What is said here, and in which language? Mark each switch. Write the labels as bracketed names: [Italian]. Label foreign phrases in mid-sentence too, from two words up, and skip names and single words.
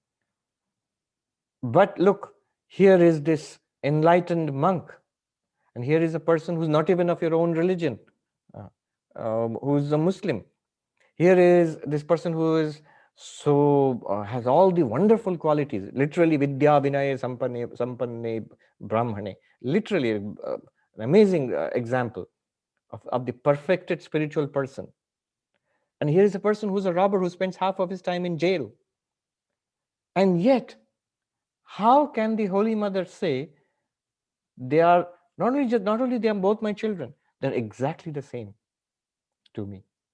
[English] But look, here is this enlightened monk, and here is a person who's not even of your own religion, who's a Muslim. Here is this person who is has all the wonderful qualities, literally [Sanskrit] विद्याविनयसम्पन्ने ब्राह्मणे, [English] literally an amazing example of the perfected spiritual person. And here is a person who's a robber who spends half of his time in jail. And yet, how can the Holy Mother say they are not only they are both my children, they're exactly the same to me?